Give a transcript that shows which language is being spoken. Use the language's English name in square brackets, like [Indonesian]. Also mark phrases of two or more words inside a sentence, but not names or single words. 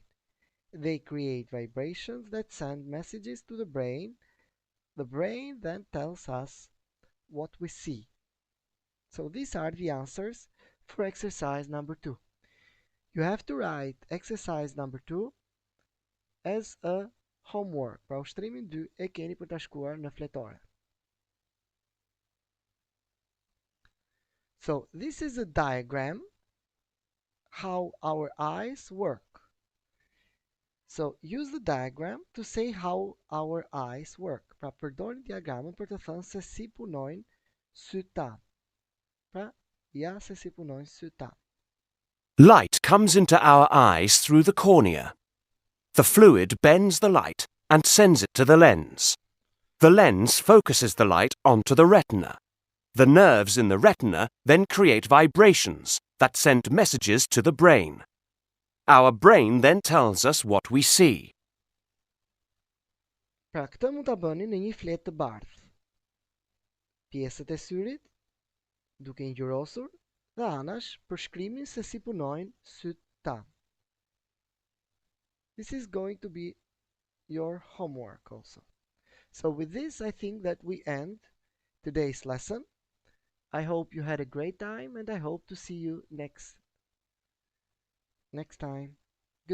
[English] They create vibrations that send messages to the brain. The brain then tells us what we see. So these are the answers for exercise number 2. You have to write exercise number 2 as a homework. [Albanian] Pra ushtrimin 2 e keni për ta shkruar në fletore. [English] So this is a diagram how our eyes work. So use the diagram to say how our eyes work. [Albanian] Pra përdorni diagramën për të thënë se si punojnë sytë tanë. Pra ja se si punojnë sytë tanë. [English] Light comes into our eyes through the cornea. The fluid bends the light and sends it to the lens. The lens focuses the light onto the retina. The nerves in the retina then create vibrations that send messages to the brain. Our brain then tells us what we see. [Albanian] Pra këtë mund ta bëni në një fletë të bardhë. Pjesët e syrit duke ngjyrosur dhe anash për shkrimin se si punojnë sytë tanë. [English] This is going to be your homework also. So with this, I think that we end today's lesson. I hope you had a great time and I hope to see you next time.